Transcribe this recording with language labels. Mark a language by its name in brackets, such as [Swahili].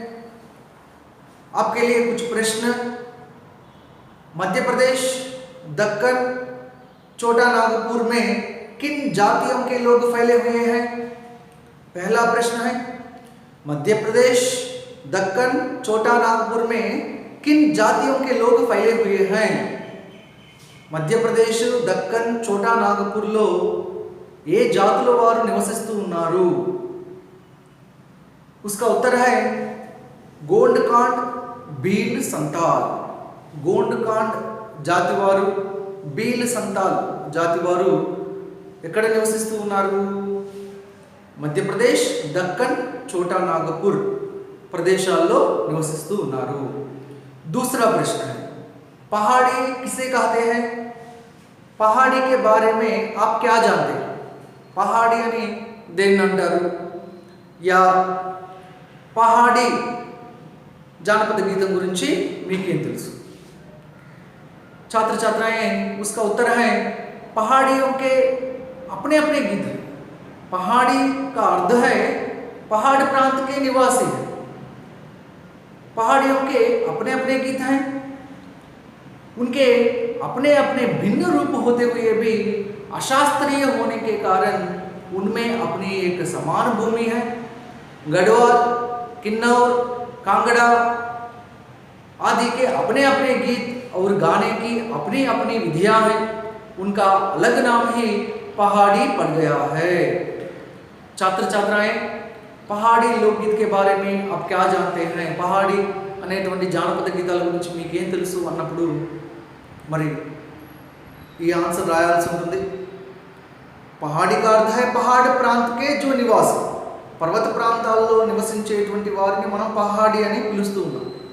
[Hindi] आपके लिए कुछ प्रश्न। मध्य प्रदेश, दक्कन, छोटा नागपुर में किन जातियों के लोग फैले हुए हैं? पहला प्रश्न है मध्य प्रदेश, दक्कन, छोटा नागपुर में किन जातियों के लोग फैले हुए हैं? [Telugu] మధ్య ప్రదేశ్, దక్కన్, చోటా నాగపూర్లో ఏ జాతుల వారు నివసిస్తూ ఉన్నారు? [Hindi] उसका उत्तर है गोंडकांड, भील, संताल। [Telugu] गोंडकांड జాతి వారు, భీల్, సంతాల్ జాతి వారు ఎక్కడ నివసిస్తూ ఉన్నారు? మధ్యప్రదేశ్, దక్కన్, చోటా నాగపూర్ ప్రదేశాల్లో నివసిస్తూ ఉన్నారు। [Hindi] दूसरा प्रश्न है पहाड़ी किसे कहते हैं? पहाड़ी के बारे में आप क्या जानते हैं? [Telugu] पहाड़ी यानी देन्నంటారు या पहाड़ी జానపద గీతం గురించి మీకేం తెలుసు? [Hindi] छात्र छात्राएं उसका उत्तर है पहाड़ियों के अपने अपने गीत हैं। पहाड़ी का अर्थ है पहाड़ प्रांत के निवासी है। पहाड़ियों के अपने अपने गीत हैं। उनके अपने अपने भिन्न रूप होते हुए भी अशास्त्रीय होने के कारण उनमें अपनी एक समान भूमि है। गढ़वाल, किन्नौर, कांगड़ा आदि के अपने अपने गीत और गाने की अपनी अपनी विधियां हैं। उनका अलग नाम ही पहाड़ी पड़ गया है। छात्र छात्राएं పహాడీ లోకగీత के बारे में आप क्या जानते हैं? [Telugu] పహాడీ అనేటువంటి జానపద గీతాల గురించి మీకు ఏం తెలుసు అన్నప్పుడు మరి ఈ ఆన్సర్ రాయాల్సి ఉంటుంది। పహాడీ [Hindi] का अर्थ है पहाड़ प्रांत के जो निवासी, [Telugu] పర్వత ప్రాంతాల్లో నివసించేటువంటి వారిని మనం పహాడీ అని పిలుస్తూ ఉన్నాం।